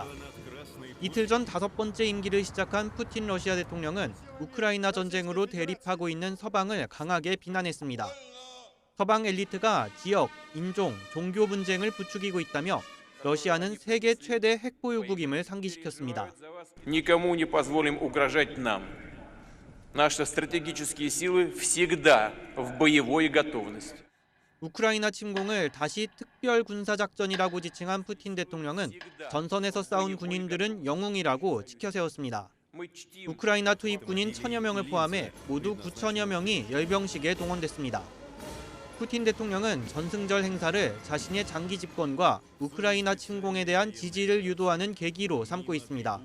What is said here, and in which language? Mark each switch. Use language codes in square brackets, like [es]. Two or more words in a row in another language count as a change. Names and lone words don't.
[ko] 이틀 전 5번째 임기를 시작한 푸틴 러시아 대통령은 우크라이나 전쟁으로 대립하고 있는 서방을 강하게 비난했습니다. 서방 엘리트가 지역, 인종, 종교 분쟁을 부추기고 있다며 러시아는 세계 최대 핵 보유국임을 상기시켰습니다. [ru] Никому не позволим угрожать нам. Наши стратегические силы всегда в боевой готовности. [ko] 우크라이나 침공을 다시 특별 군사작전이라고 지칭한 푸틴 대통령은 전선에서 싸운 군인들은 영웅이라고 치켜세웠습니다. 우크라이나 투입 군인 1000여 명을 포함해 모두 9천여 명이 열병식에 동원됐습니다. 푸틴 대통령은 전승절 행사를 자신의 장기 집권과 우크라이나 침공에 대한 지지를 유도하는 계기로 삼고 있습니다.